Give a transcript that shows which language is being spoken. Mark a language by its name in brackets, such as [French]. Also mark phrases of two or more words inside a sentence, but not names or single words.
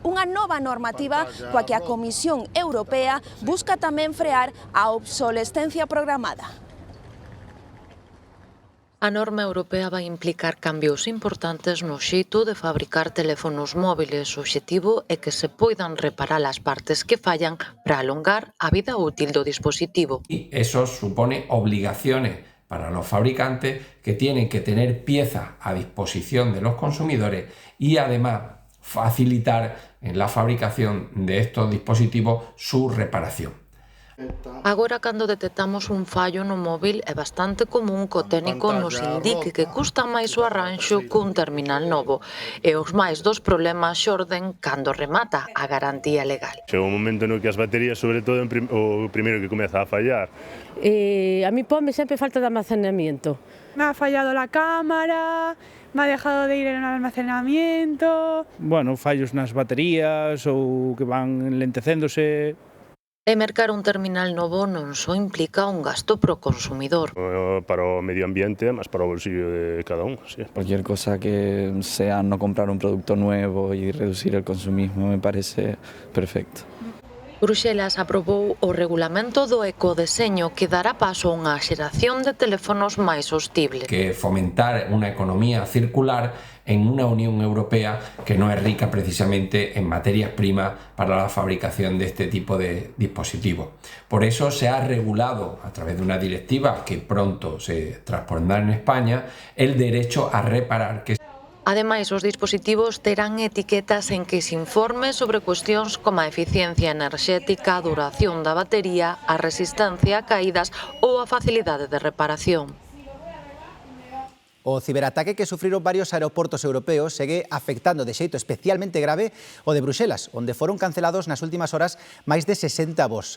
[Galician] Unha nova normativa coa que a Comisión Europea busca tamén frear a obsolescencia programada. A norma europea vai implicar cambios importantes no xeito de fabricar teléfonos móviles. O obxectivo é que se poidan reparar as partes que fallan para alongar a vida útil do dispositivo. [Spanish] Y eso supone obligaciones para los fabricantes, que tienen que tener piezas a disposición de los consumidores y además facilitar en la fabricación de estos dispositivos su reparación. [Galician] Agora, cando detectamos un fallo no móvil, é bastante común que o técnico nos indique que custa máis o arranxo cun terminal novo, e os máis dos problemas xorden cando remata a garantía legal. Chega un momento no que as baterías, sobre todo, o primeiro que comeza a fallar. A mí ponme sempre falta de almacenamiento. [Spanish] Me ha fallado la cámara, me ha dejado de ir en el almacenamiento. [Galician] Bueno, fallos nas baterías ou que van lentecéndose. E mercar un terminal novo non só implica un gasto pro consumidor. Para o medio ambiente, mas para o bolsillo de cada un. Sí. [Spanish] Cualquier cosa que sea no comprar un producto nuevo y reducir el consumismo me parece perfecto. [Galician] Bruxelas aprobou o regulamento do ecodeseño que dará paso a unha xeración de teléfonos máis sostibles. [Spanish] Que [Galician] fomentar unha economía circular [Spanish] en una Unión Europea que no es rica precisamente en materias primas para la fabricación de este tipo de dispositivos. Por eso se ha regulado a través de una directiva que pronto se transpondrá en España el derecho a reparar. [Galician] Ademais, os dispositivos terán etiquetas en que se informe sobre cuestións como a eficiencia enerxética, a duración da batería, a resistencia a caídas ou a facilidade de reparación. O ciberataque que sufriron varios aeroportos europeos segue afectando de xeito especialmente grave o de Bruxelas, onde foron cancelados nas últimas horas máis de 60 voos.